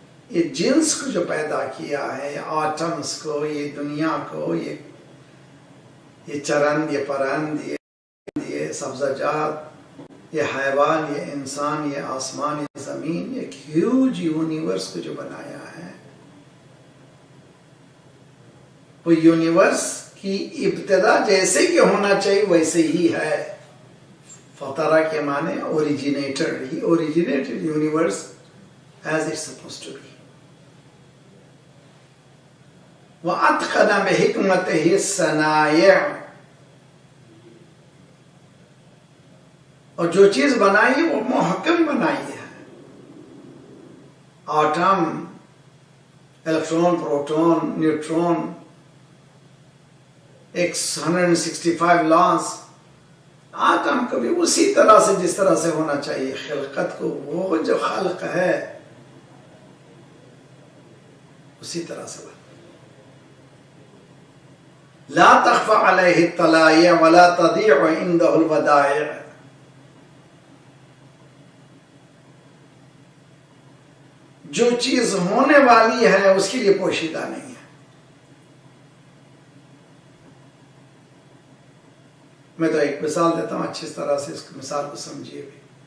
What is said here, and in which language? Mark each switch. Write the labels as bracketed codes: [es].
[ur] یہ جنس کو جو پیدا کیا ہے، آٹمز کو، یہ دنیا کو، یہ چرند، یہ پرند، یہ سبزہ یہ حیوان، یہ انسان، یہ آسمان، یہ زمین، ایک ہیوج یونیورس کو جو بنایا ہے، وہ یونیورس کی ابتدا جیسے کہ ہونا چاہیے ویسے ہی ہے. فطرہ کے معنی اوریجینیٹر. [en] He originated universe as it's supposed to be. [ar] وَأَتْقَنَ بِحِكْمَتِهِ الصَّنَائِعَ. [ur] اور جو چیز بنائی وہ محکم بنائی ہے. Autumn, electron, proton, neutron, 165 laws. Autumn کو بھی اسی طرح سے جس طرح سے ہونا چاہیے. خلقت کو وہ جو خلق ہے اسی طرح سے بنا. [ar] لا تخفى عليه الطلائع ولا تضيع عنده الودائع. [ur] جو چیز ہونے والی ہے اس کے لیے پوشیدہ نہیں ہے. میں تو ایک مثال دیتا ہوں، اچھی طرح سے اس مثال کو سمجھیے بھی.